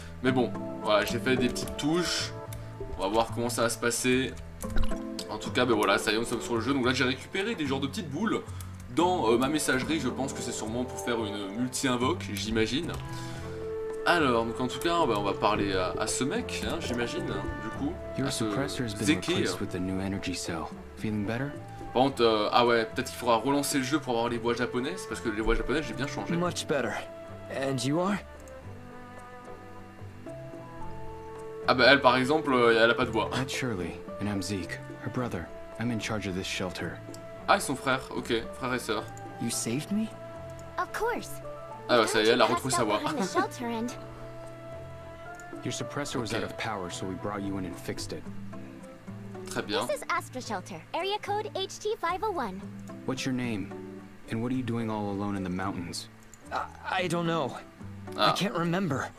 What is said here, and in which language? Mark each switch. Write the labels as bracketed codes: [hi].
[fr] Mais bon, voilà, j'ai fait des petites touches, on va voir comment ça va se passer. En tout cas, ben voilà, ça y est, on sommes sur le jeu. Donc là, j'ai récupéré des genres de petites boules dans ma messagerie. Je pense que c'est sûrement pour faire une multi-invoque, j'imagine. Alors, donc en tout cas, ben, on va parler à ce mec, hein, j'imagine, du coup. [en] Your suppressor has been replaced with a new energy cell. Feeling better? [fr] Par contre, ah ouais, peut-être qu'il faudra relancer le jeu pour avoir les voix japonaises, parce que les voix japonaises, j'ai bien changé. [en] Much better. And you are? [fr] Ah bah elle, par exemple, elle a pas de voix. [en] That's Shirley, and I'm Zeke, her brother. I'm in charge of this shelter. [fr] Ah, ils sont frères, ok, frères et sœurs. [en] You saved me? Of course. [fr] Ah bah ça y est, elle a retrouvé sa voix. [en] Behind the shelter and Your suppressor was out of power, so we brought you in and fixed it. [fr] Très bien. [en] this is Astra Shelter, area code HT501. What's your name? And what are you doing all alone in the mountains? I don't know. I Ah, can't remember.